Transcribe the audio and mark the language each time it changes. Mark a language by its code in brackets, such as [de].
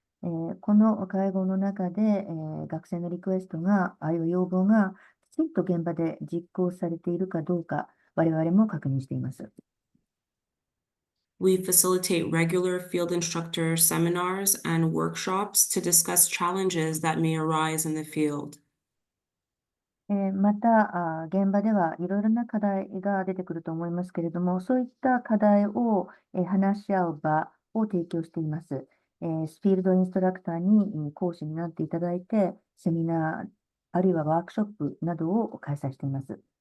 [ja] この会合の中で学生のリクエストあるいは要望がきちんと現場で実行されているかどうか、我々も確認しています。 [en] We facilitate regular field instructor seminars and workshops to discuss challenges that may arise in the field. [ja] また、現場ではいろいろな課題が出てくると思いますけれども、そういった課題を話し合う場を提供しています。フィールドインストラクターに講師になっていただいて、セミナー、あるいはワークショップなどを開催しています。